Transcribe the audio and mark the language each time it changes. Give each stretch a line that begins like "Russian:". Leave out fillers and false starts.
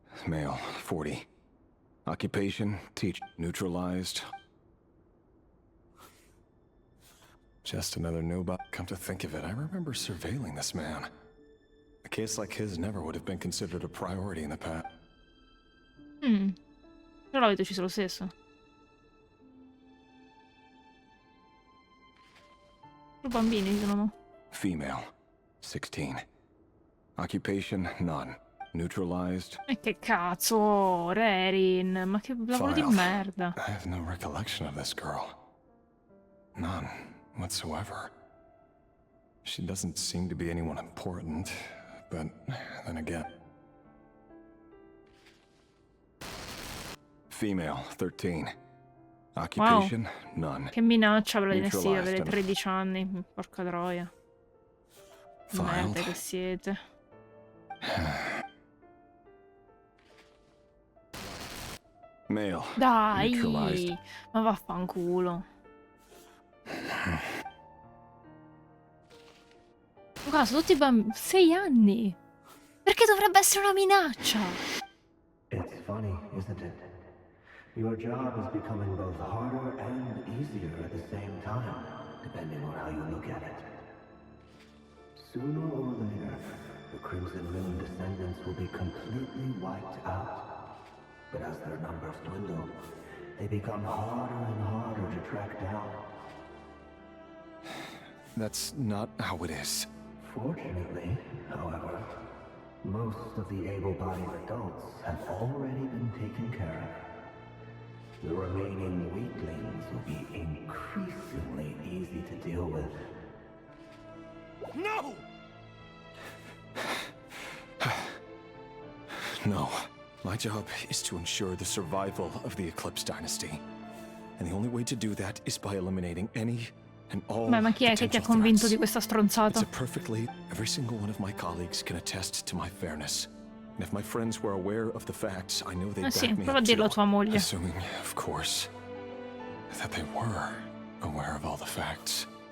English: Male, 40. Occupation, teach. Neutralized. Just another nobody. Come to think of it, I remember surveilling this man. A case like his never would have been considered a priority in the past.
Italian: Però l'avete ucciso lo stesso. I bambini sono.
English: Female, 16. Occupation, none. Neutralized.
Italian: E che cazzo, Rerin, ma che lavoro di merda.
English: I have no recollection of this girl. None whatsoever. She doesn't seem to be anyone important, but then again. Female, 13. Occupation, none.
Italian: Che minaccia per la dinastia, avere 13 anni, porca troia. Merda che siete.
English: Male.
Italian: Dai, ma vaffanculo. Guarda, sono tutti bambini. 6 anni. Perché dovrebbe essere una minaccia?
English: It's funny, isn't it? Your job is becoming both harder and easier at the same time, depending on how you look at it. Sooner or later, the Crimson Moon descendants will be completely wiped out. But as their numbers dwindle, they become harder and harder to track down. That's not how it is. Fortunately, however, most of the able-bodied adults have already been taken care of. The remaining weaklings will be increasingly easy to deal with. No! No. My job is to ensure the survival of the Eclipse Dynasty. And the only way to do that is by eliminating any and all
Italian: Beh, ma chi è che ti ha convinto di questa stronzata?
English: Every single one of my colleagues can attest to my fairness. And if my friends were aware of the facts, I know they'd back me
Italian: prova a
English: up
Italian: dirlo a
English: too.
Italian: tua moglie.
English: Assuming, of course, that they were aware of all the facts.